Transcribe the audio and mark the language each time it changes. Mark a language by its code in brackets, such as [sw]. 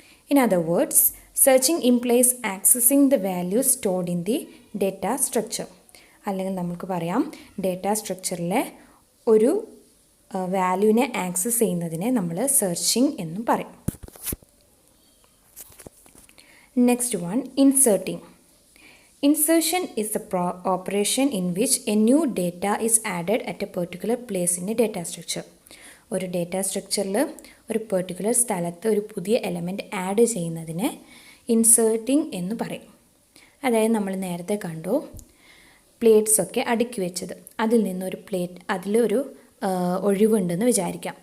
[en] In other words, searching implies accessing the values stored in the data structure. [ml] അല്ലെങ്കിൽ നമുക്ക് പറയാം data സ്ട്രക്ചറിലെ ഒരു വാല്യൂവിനെ access ചെയ്യുന്നതിനെ നമ്മൾ സെർച്ചിങ് എന്നും പറയും. [en] Next one, inserting. Insertion is the operation in which a new data is added at a particular place in a data structure. [ml] ഒരു data സ്ട്രക്ചറിൽ ഒരു പെർട്ടിക്കുലർ സ്ഥലത്ത് ഒരു പുതിയ എലമെൻറ്റ് ആഡ് ചെയ്യുന്നതിനെ ഇൻസേർട്ടിംഗ് എന്ന് പറയും. അതായത് നമ്മൾ നേരത്തെ കണ്ടു പ്ലേറ്റ്സൊക്കെ അടുക്കി വെച്ചത്, അതിൽ നിന്നൊരു അതിലൊരു ഒഴിവുണ്ടെന്ന് വിചാരിക്കാം.